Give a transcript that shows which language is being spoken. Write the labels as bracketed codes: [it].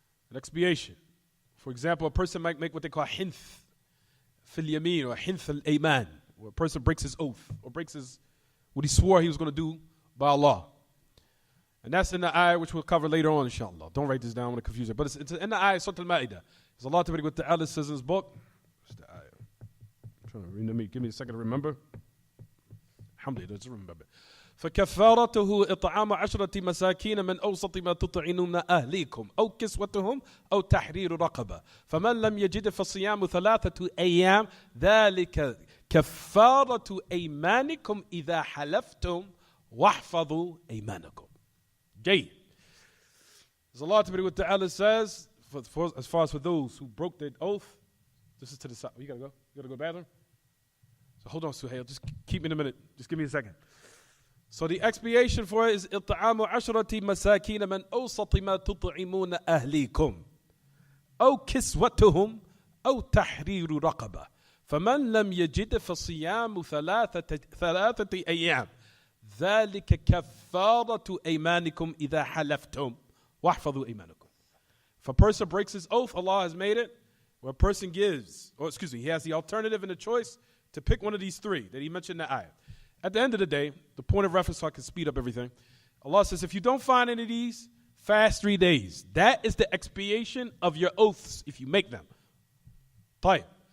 [en] An expiation. For example, a person might make what they call hinth fil yamin or hinth al-ayman, where a person breaks his oath or breaks what he swore he was going to do by Allah. And that's in the ayah which we'll cover later on, inshallah. Don't write this down, I want to confuse it. But it's in the ayah, Surah Al-Ma'idah. There's a lot to it with the Allah says in his book. What's the ayah? I'm trying to remember. Give me a second to remember. Alhamdulillah, just remember. [ar] فكفارته إطعام 10 مساكين من أوسط ما تطعمون أهليكم أو كسوتهم أو تحرير رقبة فمن لم يجد فصيام 3 أيام ذلك كفارة أيمانكم إذا حلفتم واحفظوا أيمانكم. Jay. [en] There's a lot to be what the Allah says as far as for those who broke their oath. This is to the side. You gotta go? You gotta go to the bathroom? So hold on, Suhail. Just keep me in a minute. Just give me a second. So the expiation for it is [ar] إطعام 10 مساكين من أوسط ما تطعمون أهليكم أو كسوتهم أو تحرير رقبة فمن لم يجد فصيام 3 أيام ذلك كفارة أيمانكم إذا حلفتم واحفظوا أيمانكم. [en] If a person breaks his oath, Allah has made it where a person gives, he has the alternative and the choice to pick one of these three that he mentioned in the ayah. At the end of the day, the point of reference so I can speed up everything, Allah says if you don't find any of these, fast 3 days. That is the expiation of your oaths if you make them. Fine.